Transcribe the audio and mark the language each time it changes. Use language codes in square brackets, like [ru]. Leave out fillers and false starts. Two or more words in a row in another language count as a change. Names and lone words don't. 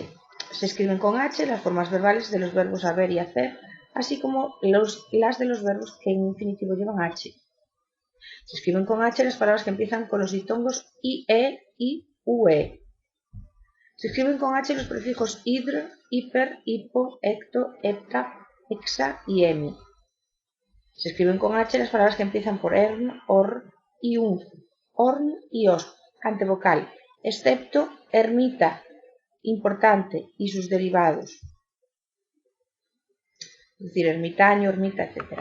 [es] Se escriben con H las formas verbales de los verbos haber y hacer, así como las de los verbos que en infinitivo llevan H. Se escriben con H las palabras que empiezan con los diptongos ie y ue. Se escriben con H los prefijos hidr, hiper, hipo, hecto, hepta, hexa y emi. Se escriben con H las palabras que empiezan por ern, or y un, orn y os, antevocal, excepto ermita, importante y sus derivados, es decir, ermitaño, ermita, etc.